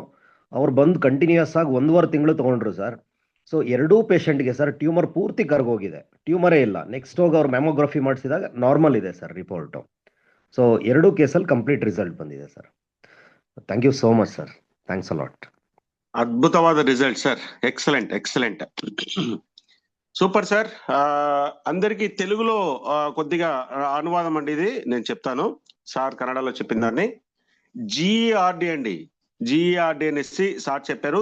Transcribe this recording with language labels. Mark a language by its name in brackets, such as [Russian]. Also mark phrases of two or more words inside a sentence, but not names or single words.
[Kannada] ಅವ್ರು ಬಂದು ಕಂಟಿನ್ಯೂಸ್ ಆಗಿ 1.5 ತಿಂಗಳು ತೊಗೊಂಡ್ರು ಸರ್. ಸೊ ಎರಡೂ ಪೇಷಂಟ್ಗೆ ಸರ್ ಟ್ಯೂಮರ್ ಪೂರ್ತಿ ಕರ್ಗೋಗಿದೆ, ಟ್ಯೂಮರೇ ಇಲ್ಲ. ನೆಕ್ಸ್ಟ್ ಹೋಗಿ ಅವ್ರು ಮ್ಯಾಮೋಗ್ರಫಿ ಮಾಡಿಸಿದಾಗ ನಾರ್ಮಲ್ ಇದೆ ಸರ್ ರಿಪೋರ್ಟು. ಸೊ ಎರಡೂ ಕೇಸಲ್ಲಿ [English] complete result [Kannada] ಬಂದಿದೆ ಸರ್. [English] thank you so much sir, thanks a lot. [Telugu] అద్భుతవాద రిజల్ట్ సార్, [English] excellent excellent, super sir. [Telugu] అందరికి తెలుగులో కొద్దిగా అనువాదం అండి ఇది నేను చెప్తాను. సార్ కన్నడలో చెప్పిన దాన్ని జిఆర్డి అండి, జిఆర్డి అనేసి సార్ చెప్పారు.